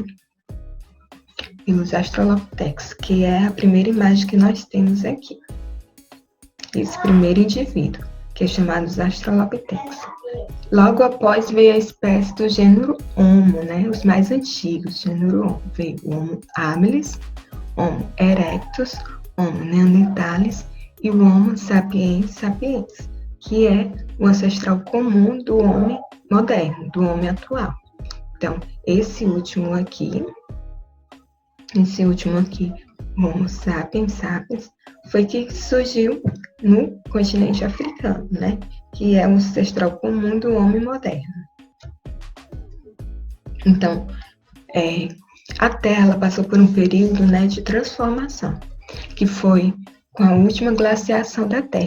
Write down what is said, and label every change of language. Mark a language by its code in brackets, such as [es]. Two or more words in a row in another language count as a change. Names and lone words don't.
[pt] Pelos australopithecus, que é a primeira imagem que nós temos aqui. Esse primeiro indivíduo, que é chamado os australopithecus. Logo após veio a espécie do gênero Homo, né? Os mais antigos, gênero Homo. Veio o Homo habilis, Homo erectus, Homo neanderthalis e o Homo sapiens sapiens, que é o ancestral comum do homem moderno, do homem atual. Então, esse último aqui, o Homo sapiens sapiens, foi que surgiu no continente africano, né? Que é o ancestral comum do homem moderno. Então, a Terra passou por um período, né, de transformação, que foi com a última glaciação da Terra.